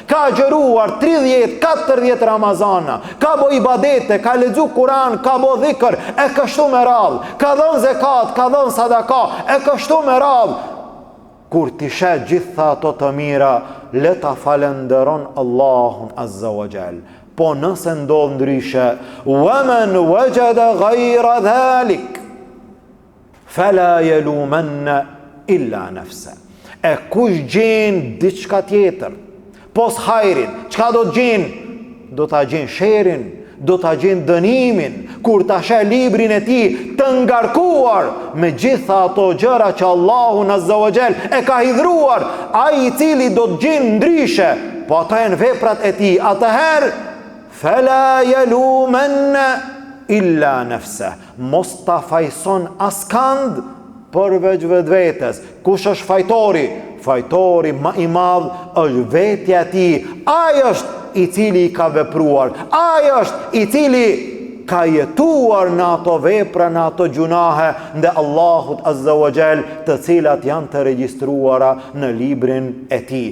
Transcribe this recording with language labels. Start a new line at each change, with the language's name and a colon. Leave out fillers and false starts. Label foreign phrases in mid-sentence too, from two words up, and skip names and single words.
Albanian: Ka agjëruar 30, 40 Ramazana, ka bë ibadete, ka lexu Kur'an, ka bë dhikr, e kështu me radhë. Ka dhënë zakat, ka dhënë sadaka, e kështu me radhë. Kur t'i sheh gjitha ato të mira, le ta falenderon Allahun
Arabic: عز وجل.
Albanian: Po nëse ndodh ndryshe,
Arabic: ومن وجد غير ذلك فلا يلومن إلا نفسه.
Albanian: E kush gjen diçka tjetër pos hajrit, çka do të gjen? Do ta gjen sherrin, do ta gjen dënimin, kur ta sheh librin e tij të ngarkuar me gjitha ato gjëra që Allahu
Arabic: عز وجل
Albanian: e ka hidhruar. Ai i cili do të gjen ndryshe, po ato janë veprat e tij, atëherë
Arabic: فلا يلومن إلا نفسه.
Albanian: Mos ta fajson askand përveç vetvetes. Kush është fajtori? Fajtori më i madh është vetja e tij. Ai është i cili i ka vepruar, ai është i cili ka jetuar në ato vepra, në ato gjunahe ndë Allahut
Arabic: عز وجل,
Albanian: të cilat janë të regjistruara në librin e tij.